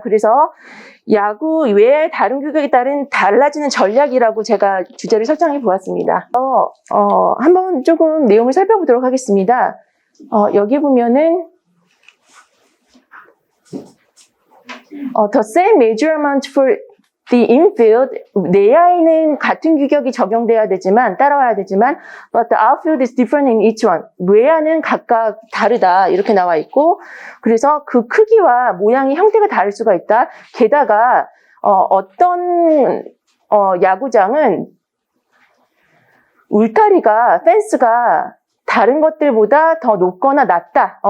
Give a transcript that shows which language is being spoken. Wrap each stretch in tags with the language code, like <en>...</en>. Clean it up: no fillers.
<ko>그래서 야구 외야의 다른 규격에 따른 달라지는 전략이라고 제가 주제를 설정해 보았습니다. 한번 조금 내용을 살펴보도록 하겠습니다.</ko> <en>여기 보면은 the same measurement for the infield,</en> <ko>내야에는 같은 규격이 적용돼야 되지만, 따라와야 되지만,</ko> <en>but the outfield is different in each one.</en> <ko>외야는 각각 다르다. 이렇게 나와 있고, 그래서 그 크기와 모양의 형태가 다를 수가 있다. 게다가, 어떤, 야구장은 울타리가, 펜스가 다른 것들보다 더 높거나 낮다.</ko>